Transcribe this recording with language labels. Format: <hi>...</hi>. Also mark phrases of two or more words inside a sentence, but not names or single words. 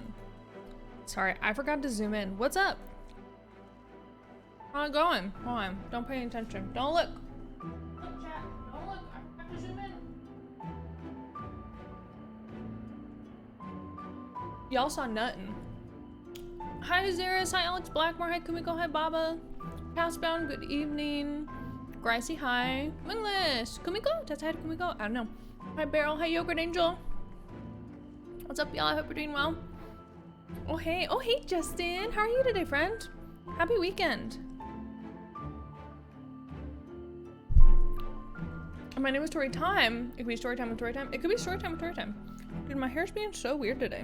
<en>Sorry, I forgot to zoom in. What's up? How's it going? Hold on. Don't pay any attention. Don't look. Look, chat. Don't look. I have to zoom in. Y'all saw nothing. Hi, Zeris. Hi, Alex Blackmore. Hi, Kumiko. Hi, Baba. Castbound. Good evening. Gracie. Hi. English. Kumiko? That's hi to Kumiko. I don't know. Hi, Beryl. Hi, Yogurt Angel. What's up, y'all? I hope you're doing well. Oh, hey. Oh, hey, Justin. How are you today, friend? Happy weekend. My name is Tori Time. It could be story time with Tori Time. It could be story time with Tori Time. Dude, my hair's being so weird today.</en>